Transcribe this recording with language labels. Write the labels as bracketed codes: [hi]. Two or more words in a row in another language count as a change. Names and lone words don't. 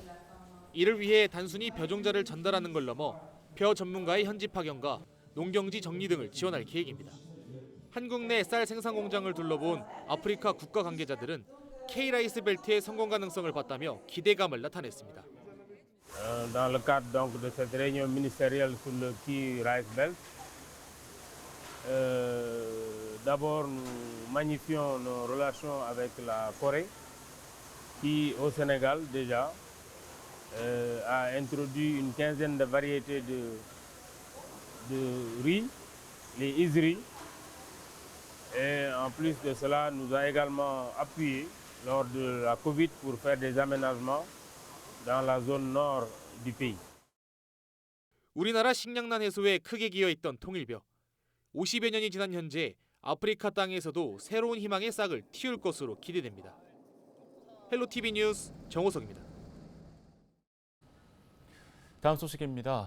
[ko] 이를 위해 단순히 벼종자를 전달하는 걸 넘어 벼 전문가의 현지 파견과 농경지 정리 등을 지원할 계획입니다. 한국 내 쌀 생산 공장을 둘러본 아프리카 국가 관계자들은 K-라이스 벨트의 성공 가능성을 봤다며 기대감을 나타냈습니다. [fr] Dans le cadre donc de cette réunion ministérielle sur le K-Rice Belt, d'abord nous magnifions nos relations avec la Corée, qui au Sénégal déjà a introduit une quinzaine de variétés de riz, les Isri. Et en plus de cela, nous a également appuyé lors de la Covid pour faire des aménagements dans la zone nord du pays. [ko] 우리나라 식량난 해소에 크게 기여했던 통일벼. 50여 년이 지난 현재 아프리카 땅에서도 새로운 희망의 싹을 틔울 것으로 기대됩니다. 헬로티비 뉴스 정호석입니다. 다음 소식입니다.